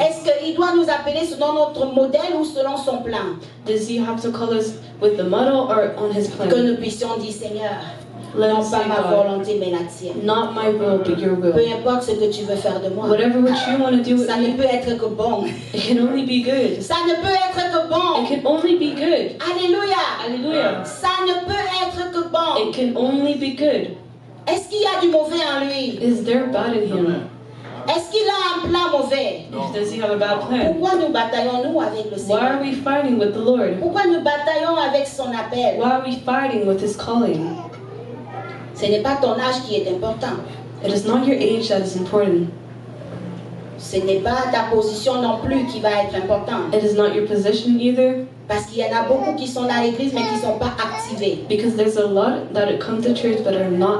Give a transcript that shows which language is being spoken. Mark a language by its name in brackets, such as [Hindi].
[French] Est-ce qu'il doit nous appeler selon notre modèle ou selon son plan? [English] Does he have to call us with the model or on his [French] Que [English] plan? [French] nous puissions dire Seigneur, [English] Let [French] non [English] us [French] pas [English] say, [French] ma [English] God, [French] volonté mais la tienne. [English] not my will, but your [French] Peu [English] will. [French] importe ce que tu veux faire de moi. [English] Whatever what you want to do with [French] Ça ne [English] me, [French] peut être que bon. [English] it can only be good. [French] Ça ne peut être que bon. [English] It can only be good. [French] Alléluia. [English] Hallelujah. [French] Ça ne peut être que bon. [English] It can only be good. [French] Est-ce qu'il y a du mauvais en lui? [English] Is there bad in him? [French] Est-ce qu'il a un plan mauvais? [English] Does he have a bad plan? [French] Pourquoi nous bataillons-nous avec le [English] Why are [French] Seigneur? [English] we fighting with the Lord? [French] Pourquoi nous bataillons avec son appel? [English] Why are we fighting with his calling? [French] Ce n'est pas ton âge qui est important. [English] It is not your age that is important. [French] Ce n'est pas ta position non plus qui va être importante. [English] It is not your position either. [French] Parce qu'il y en a beaucoup qui sont dans l'église mais qui ne sont pas activés. [English] Because there's a lot that come to church but are not